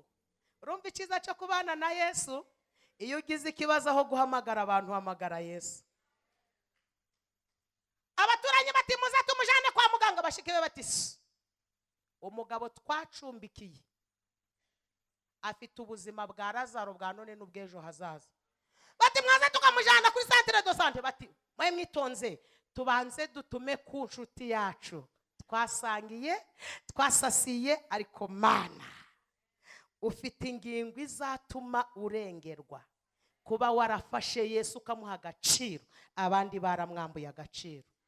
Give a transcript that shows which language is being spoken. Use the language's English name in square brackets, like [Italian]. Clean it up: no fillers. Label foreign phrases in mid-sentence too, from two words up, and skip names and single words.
[Kinyarwanda] Urumva icyiza cyo kubana na Yesu? Iyo ugize ikibazo aho guhamagara abantu, hamagara Yesu. Abaturanyi bati muze tumujane kwa muganga. Bashiki be bati umugabo twacumbikiye afite ubuzima bwa Lazaro bwa none n'ubw'ejo hazaza. Bati mwaze tukamujana kuri [French] centre de santé. [Kinyarwanda] Bati mwe mwitonze, tubanze dutume ku nshuti yacu twasangiye twasasiye, ariko Mana ufite ingingo izatuma urengerwa. Kuba warafashe Yesu ukamuha agaciro, abandi baramwambuye agaciro.